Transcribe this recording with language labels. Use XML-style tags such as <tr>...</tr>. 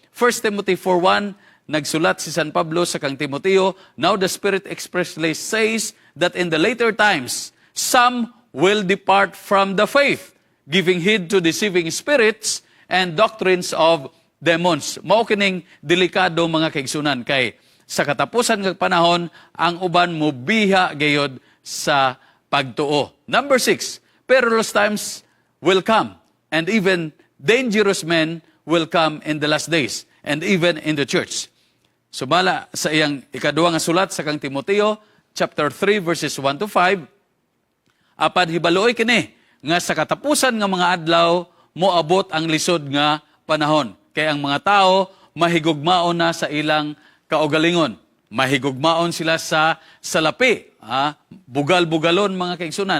<en>1 Timothy 4:1,</en> <ceb>nagsulat si San Pablo sa kang Timoteo,</ceb> <en>"Now the Spirit expressly says that in the later times, some will depart from the faith, giving heed to deceiving spirits and doctrines of demons."</en> <ceb>Mao kining delikado mga kaigsunan kay sa katapusan ng panahon, ang uban mo biha gayod sa pagtuo.</ceb> <en>Number 6, perilous times will come, and even dangerous men will come in the last days, and even in the church.</en> <ceb>Sumala sa iyang ikaduwa nga sulat sa kang Timoteo, chapter 3, verses 1 to 5, "Apan hibaluoy kini, nga sa katapusan nga mga adlaw, moabot ang lisod nga panahon. Kaya ang mga tao, mahigugmaon na sa ilang kaugalingon. Mahigugmaon sila sa salapi. Bugal-bugalon mga kaigsunan.</ceb>